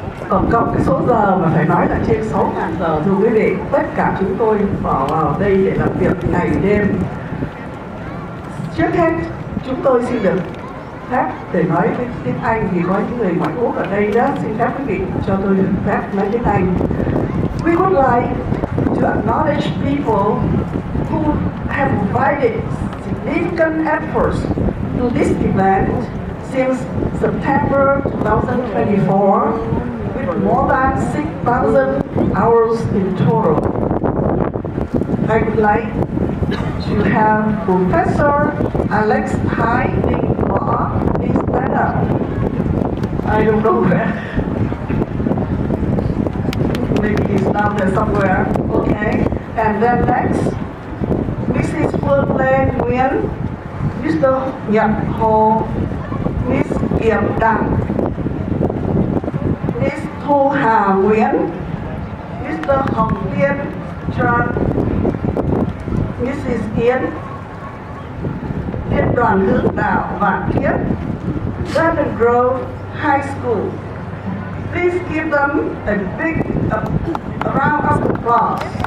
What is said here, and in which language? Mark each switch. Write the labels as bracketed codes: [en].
[vi] Còn cộng cái số giờ mà phải nói là trên 6.000 giờ thưa quý vị. Tất cả chúng tôi bỏ vào đây để làm việc ngày đêm. Trước hết chúng tôi xin được phép để nói với tiếng Anh vì có những người ngoại quốc ở đây đó. Xin phép quý vị cho tôi được phép nói tiếng Anh. [en] We would like to acknowledge people who have provided significant efforts to this event since September 2024 with more than 6,000 hours in total. I would like to have Professor Alex Hiding please stand up. I don't know where. Maybe he's down there somewhere. Okay. And then next, Mrs. Phương Lê Nguyễn, Mr. Nhật Hồ, Miss Kiệm Đặng, Miss Thu Hà Nguyễn, Mr. Hồng Tiên Trần, Mrs. Yến, Liên đoàn Hướng đạo Vạn Thiết, Garden Grove High School. Please give them a big round of applause.